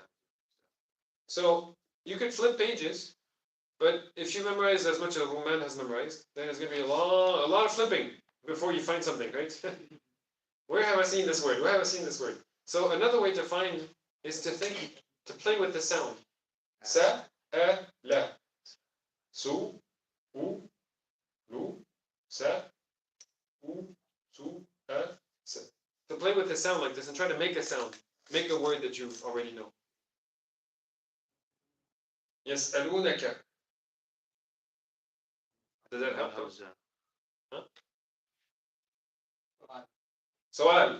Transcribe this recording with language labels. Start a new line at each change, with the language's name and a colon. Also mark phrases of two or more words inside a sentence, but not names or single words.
English: So you could flip pages, but if you memorize as much as Ruman has memorized, then it's going to be a lot of flipping before you find something, right? Where have I seen this word? Where have I seen this word? So another way to find is to think, to play with the sound. Sa-a-la. Su, u, lu, sa, u, su, a, sa. To play with the sound like this and try to make a sound. Make a word that you already know. يسألونك. Does that help? Hamza. سؤال.